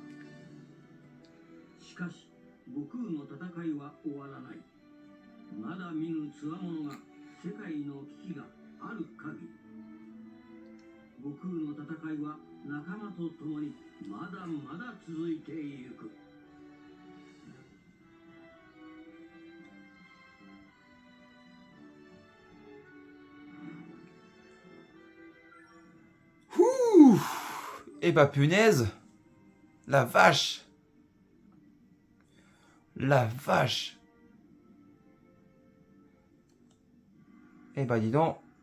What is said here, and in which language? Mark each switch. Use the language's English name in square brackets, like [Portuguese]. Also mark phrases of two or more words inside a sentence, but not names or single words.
[Japanese] しかし悟空の戦いは終わらない。まだ見ぬ強者が世界の危機がある限り、悟空の戦いは仲間と共にまだまだ続いていく。 Ouh. [French] Eh bah punaise. La vache. La vache. Eh bah dis donc.